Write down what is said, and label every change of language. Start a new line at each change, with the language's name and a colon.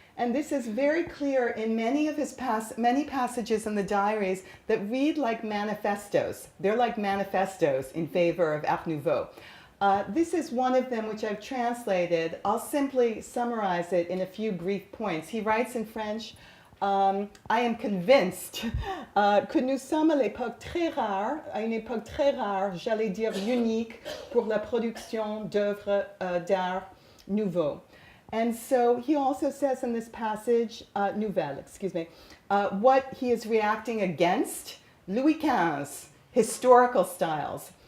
English: And this is very clear in many of his many passages in the diaries that read like manifestos. They're like manifestos in favor of Art Nouveau. This is one of them which I've translated. I'll simply summarize it in a few brief points. He writes in French, I am convinced
French: que nous sommes à une époque très rare, j'allais dire unique, pour la production d'œuvres d'art nouveau.
English: And so he also says in this passage, what he is reacting against, Louis XV, historical styles.